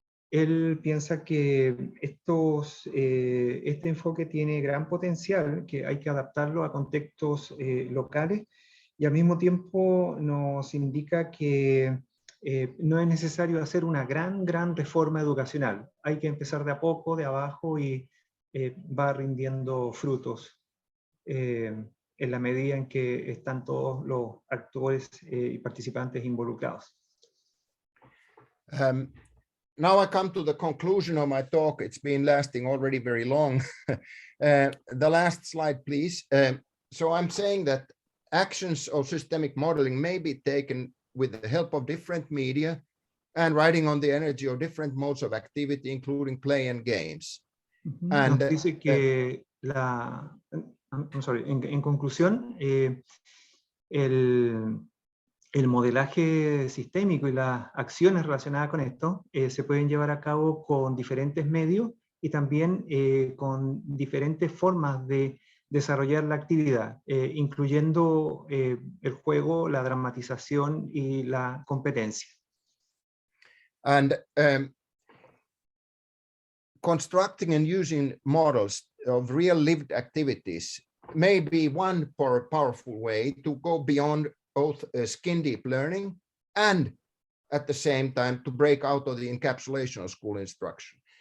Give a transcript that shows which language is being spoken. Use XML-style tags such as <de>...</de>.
<es>Él piensa que este enfoque tiene gran potencial, que hay que adaptarlo a contextos locales, y al mismo tiempo nos indica que no es necesario hacer una gran reforma educacional. Hay que empezar de a poco, de abajo, y va rindiendo frutos en la medida en que están todos los actores y participantes involucrados.</es> <en>Now I come to the conclusion of my talk. It's been lasting already very long. The last slide, please. So I'm saying that actions of systemic modeling may be taken with the help of different media and riding on the energy of different modes of activity, including play and games. And</en> <es>nos dice que en conclusión, el modelaje sistémico y las acciones relacionadas con esto se pueden llevar a cabo con diferentes medios y también con diferentes formas de desarrollar la actividad, incluyendo el juego, la dramatización y la competencia.</es> <en>And constructing and using models of real lived activities may be one powerful way to go beyond both skin deep learning and at the same time to break out of the encapsulation of school instruction.</en>